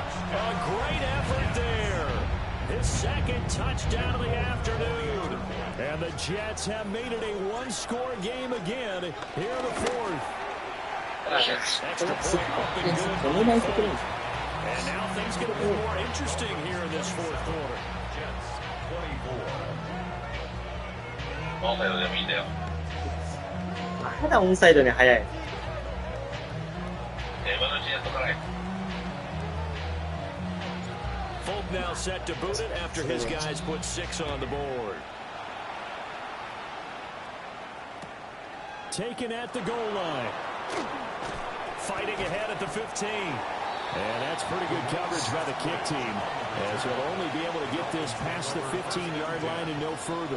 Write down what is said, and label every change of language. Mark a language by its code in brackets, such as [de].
[en] A great effort there. His second touchdown of the afternoon. And the Jets have made it a 1-score game again here in the 4th. Extra point up and good. And now things get a bit more interesting here in this 4th quarter. Jets 24. [ja] オンサイドでもいいんだよ。まだオンサイドに早い。今のうちにやっとかない。 [en] Folk now set to boot it after his guys put 6 on the board. Taken at the goal line. Fighting ahead at the 15. And that's pretty good coverage by the kick team, as he'll only be able to get this past the 15-yard line and no further.